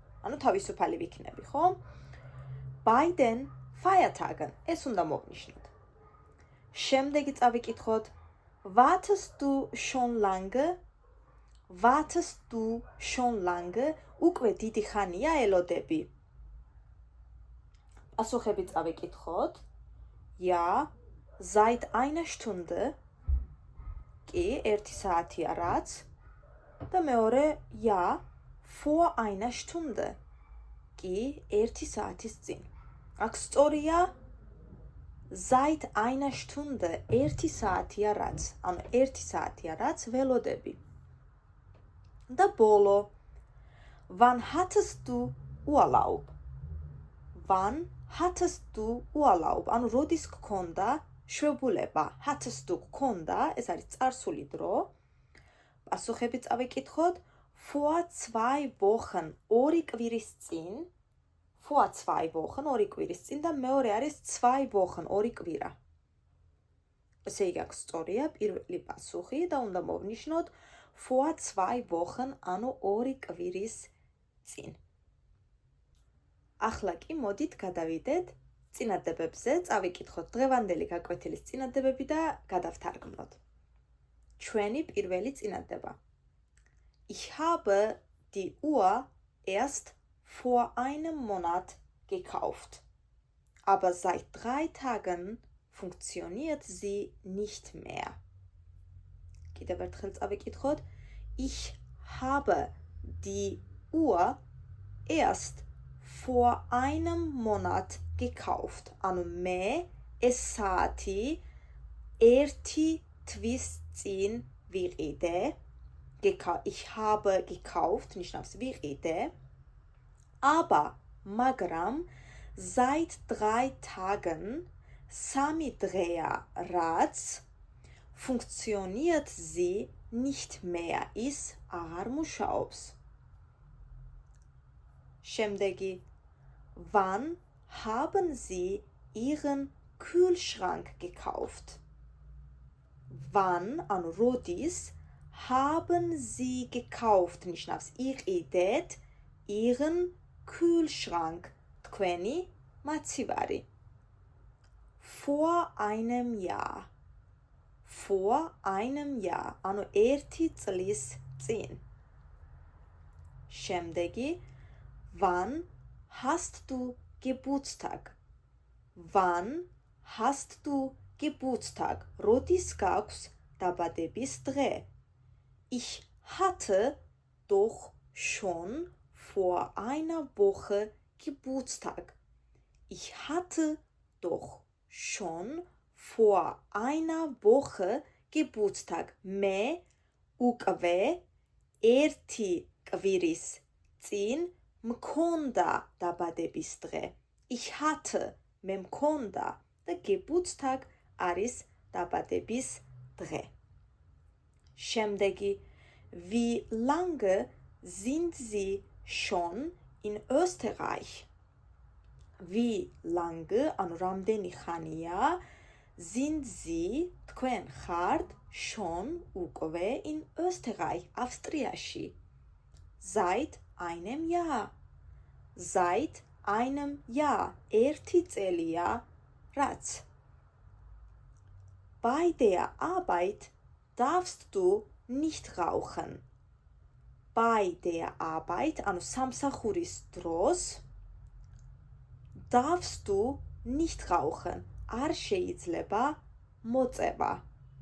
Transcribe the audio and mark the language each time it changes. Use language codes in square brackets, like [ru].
[ka] ანუ თავისუფალი ვიქნები, ხო? [de] Bei den Feiertagen, [ka] ეს უნდა მოვნიშნოთ. შემდეგი წავიკითხოთ. [de] Wartest du schon lange? [ka] უკვე დიდი ხანია ელოდები. პასუხები წავიკითხოთ. [de] Ja, seit einer Stunde, [ka] კი, 1 საათია რაც. და მეორე [de] ja vor einer Stunde [ka] კი 1 საათის წინ. აქ სწორია [de] seit einer Stunde [ka] 1 საათია რაც, ანუ 1 საათია რაც ველოდები. და ბოლო [de] wann hattest du Urlaub? Wann hattest du Urlaub? [ka] ანუ როდის გქონდა შვებულება? [de] hattest du [ka] გქონდა, ეს არის წარსული დრო. პასუხები წავიკითხოთ. [de] vor 2 Wochen [ka] 2 კვირის წინ. [de] vor 2 Wochen [ka] 2 კვირის წინ და მეორე არის [de] 2 Wochen [ka] 2 კვირა. ესე იგი აქ სწორია პირველი პასუხი და უნდა მოვნიშნოთ [de] vor 2 Wochen [ka] ანუ 2 კვირის წინ. ახლა კი მოდით გადავიდეთ წინადადებებზე, წავიკითხოთ დღევანდელი გაკვეთილის წინადებები და გადავთარგმნოთ. ჩვენი პირველი წინადადება. [de] Ich habe die Uhr erst vor einem Monat gekauft. Aber seit 3 Tagen funktioniert sie nicht mehr. [ka] კიდევ ერთხელ წავიკითხოთ. [de] Ich habe die Uhr erst vor einem Monat gekauft. [ka] ანუ მე ეს საათი 1 თვის წინ ვიყიდე. [de] Ich habe gekauft, [ka] ნიშნავს ვიყიდე. [de] Aber [ka] მაგრამ [de] seit 3 Tagen [ka] 3 დღეა რაც [de] funktioniert sie nicht mehr [ka] ის აღარ მუშაობს. შემდეგი [de] wann haben Sie Ihren Kühlschrank gekauft? Wann [ka] ანუ როდის [de] haben Sie gekauft [ka] ნიშნავს იყიდეთ [de] Ihren Kühlschrank [ka] თქვენი მაცივარი. [de] Vor einem Jahr. Vor einem Jahr [ka] ანუ 1 წლის წინ. შემდეგი [de] wann hast du Geburtstag? Wann hast du Geburtstag? [ka] როდის გაქვს დაბადების დღე? [de] Ich hatte doch schon vor einer Woche Geburtstag. Ich hatte doch schon vor einer Woche Geburtstag. [ka] მე უკვე 1 კვირის წინ მქონდა დაბადების დღე. [de] Ich hatte [ka] მე მქონდა და Geburtstag არის დაბადების დღე. შემდეგი [de] wie lange sind Sie schon in Österreich? Wie lange [ka] ანუ რამდენი ხანია [de] sind Sie [ka] თქვენ ხართ [de] schon უკვე in Österreich [ka] ავსტრიაში? [de] Seit einem Jahr. Seit einem Jahr [ka] 1 წელია რაც. [de] Bei der Arbeit darfst du nicht rauchen. Bei der Arbeit [ka] ანუ სამსახურის დროს [de] darfst du nicht rauchen. [ka] არ შეიძლება მოწევა.